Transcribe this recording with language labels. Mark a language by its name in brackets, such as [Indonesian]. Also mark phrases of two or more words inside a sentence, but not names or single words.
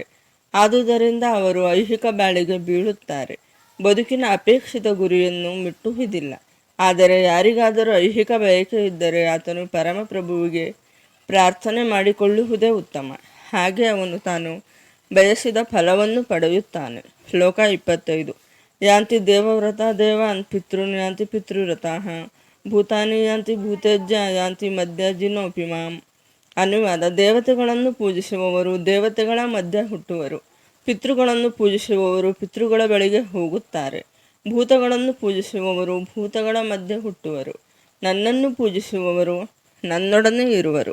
[Kannada] ಆದುದರಿಂದ ಅವರು ಐಹಿಕ ಬಾಳಿಗೆ ಬೀಳುತ್ತಾರೆ. ಬದುಕಿನ ಅಪೇಕ್ಷಿತ ಗುರಿಯನ್ನು ಮುಟ್ಟುವುದಿಲ್ಲ. ಆದರೆ ಯಾರಿಗಾದರೂ ಐಹಿಕ ಬಯಕೆ ಇದ್ದರೆ ಆತನು ಪರಮಪ್ರಭುವಿಗೆ ಪ್ರಾರ್ಥನೆ ಮಾಡಿಕೊಳ್ಳುವುದೇ ಉತ್ತಮ. ಹಾಗೆ ಅವನು ತಾನು ಬಯಸಿದ ಫಲವನ್ನು ಪಡೆಯುತ್ತಾನೆ. ಶ್ಲೋಕ 25. [Sanskrit] ಯಾಂತಿ ದೇವವ್ರತ ದೇವಾನ್ ಪಿತೃನ್ ಯಾಂತಿ ಪಿತೃವ್ರತಃ ಭೂತಾನಿ ಯಾಂತಿ ಭೂತೇಜ್ಯ ಯಾಂತಿ ಮಧ್ಯಜಿನೋಪಿ ಮಾಂ. [Kannada] ಅನುವಾದ: ದೇವತೆಗಳನ್ನು ಪೂಜಿಸುವವರು ದೇವತೆಗಳ ಮಧ್ಯ ಹುಟ್ಟುವರು, ಪಿತೃಗಳನ್ನು ಪೂಜಿಸುವವರು ಪಿತೃಗಳ ಬಳಿಗೆ ಹೋಗುತ್ತಾರೆ, ಭೂತಗಳನ್ನು ಪೂಜಿಸುವವರು ಭೂತಗಳ ಮಧ್ಯೆ ಹುಟ್ಟುವರು, ನನ್ನನ್ನು ಪೂಜಿಸುವವರು ನನ್ನೊಡನೆ ಇರುವರು.